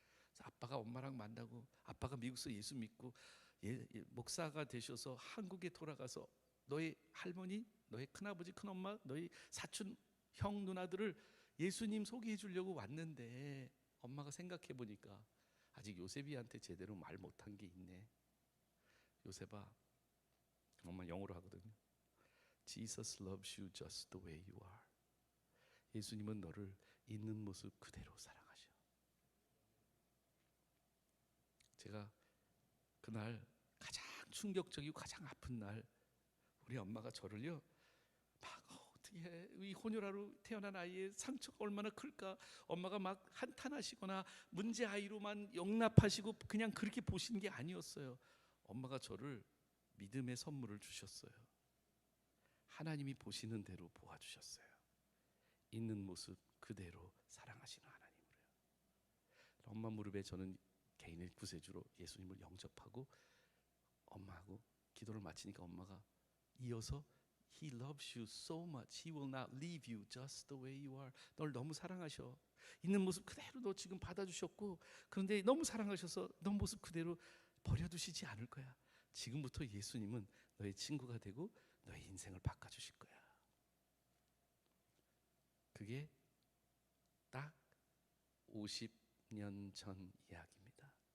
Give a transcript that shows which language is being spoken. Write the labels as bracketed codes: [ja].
[ko] 그래서 아빠가 엄마랑 만나고 아빠가 미국에서 예수 믿고 목사가 되셔서 한국에 돌아가서 너희 할머니, 너희 큰아버지, 큰엄마, 너희 사촌, 형, 누나들을 예수님 소개해 주려고 왔는데 엄마가 생각해 보니까 아직 요셉이한테 제대로 말 못한 게 있네. 요셉아, 엄마 영어로 하거든요. [en] Jesus loves you just the way you are. [ko] 예수님은 너를 있는 모습 그대로 사랑하셔. 제가 그날 가장 충격적이고 가장 아픈 날 우리 엄마가 저를요 막 어떻게 해? 이 혼혈아로 태어난 아이의 상처가 얼마나 클까. 엄마가 막 한탄하시거나 문제 아이로만 용납하시고 그냥 그렇게 보시는 게 아니었어요. 엄마가 저를 믿음의 선물을 주셨어요. 하나님이 보시는 대로 보아주셨어요. 있는 모습 그대로 사랑하시는 하나님으로요. 엄마 무릎에 저는 개인의 구세주로 예수님을 영접하고 엄마하고 기도를 마치니까 엄마가 이어서 [en] He loves you so much. He will not leave you just the way you are. [ko] 널 너무 사랑하셔. 있는 모습 그대로 너 지금 받아주셨고 그런데 너무 사랑하셔서 너 모습 그대로 버려두시지 않을 거야. 지금부터 예수님은 너의 친구가 되고 너의 인생을 바꿔주실 거야. 그게 딱 50년 전 이야기입니다.